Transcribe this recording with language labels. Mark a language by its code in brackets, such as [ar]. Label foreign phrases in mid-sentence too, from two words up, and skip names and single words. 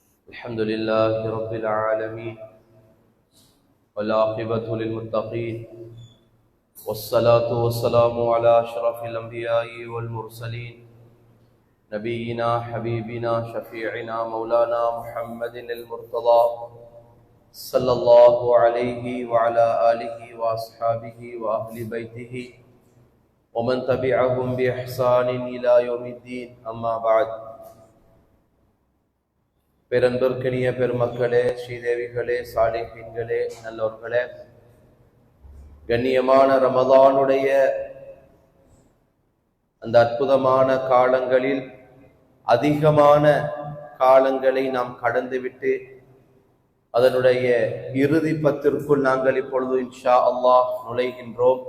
[ar] الحمد لله رب العالمين والعاقبة للمتقين والصلاة والسلام على أشرف الأنبياء والمرسلين نبينا حبيبنا شفيعنا مولانا محمد المرتضى صلى الله عليه وعلى آله وأصحابه وأهل بيته ومن تبعهم بإحسان إلى يوم الدين أما بعد. [ta] பேரன்பிற்கினிய பெருமக்களே, ஸ்ரீதேவிகளே, சாலிஹீன்களே, நல்லோர்களே, கண்ணியமான ரமதானுடைய அந்த அற்புதமான காலங்களில் அதிகமான காலங்களை நாம் கடந்துவிட்டு அதனுடைய இறுதி பத்திற்குள் நாங்கள் இப்பொழுது [ar] إن شاء الله [ta] நுழைகின்றோம்.